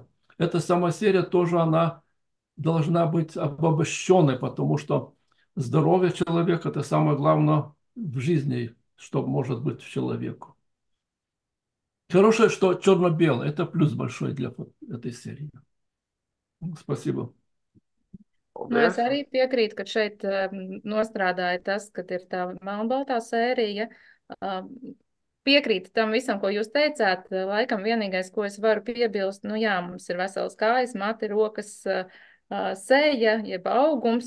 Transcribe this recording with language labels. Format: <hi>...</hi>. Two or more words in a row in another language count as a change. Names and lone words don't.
<ru>Эта сама серия тоже, она должна быть обобщенной, потому что здоровье человека – это самое главное в жизни, что может быть в человеku. Хорошее, что черно-белое. Это плюс большой для этой серии. Спасибо.</ru> <lv>Nu, es Paldies. arī piekrītu, ka šeit nostrādāja tas, ka ir tā melnbaltā sērija. Piekrītu tam visam, ko jūs teicāt. Laikam vienīgais, ko es varu piebilst, nu jā, mums ir vesels kājas, mati, rokas, seja, jeb augums.</lv>